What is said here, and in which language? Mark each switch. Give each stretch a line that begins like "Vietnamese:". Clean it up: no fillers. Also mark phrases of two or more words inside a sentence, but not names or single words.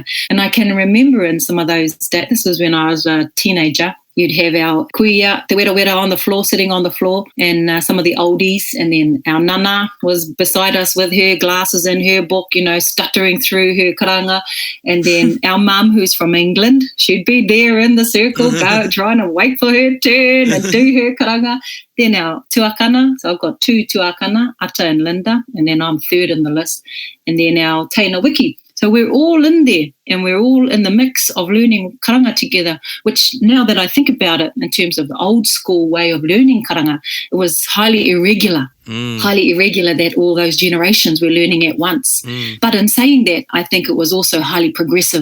English: And I can remember in some of those days, this was when I was a teenager, you'd have our kuia, Te Wera on the floor, sitting on the floor, and some of the oldies, and then our nana was beside us with her glasses and her book, stuttering through her karanga, and then our mum, who's from England, she'd be there in the circle, trying to wait for her turn and do her karanga. Then our tuakana, so I've got two tuakana, Ata and Linda, and then I'm third in the list, and then our teina wiki. So we're all in there, and we're all in the mix of learning karanga together, which now that I think about it in terms of the old school way of learning karanga, it was highly irregular that all those generations were learning at once. But in saying that, I think it was also highly progressive.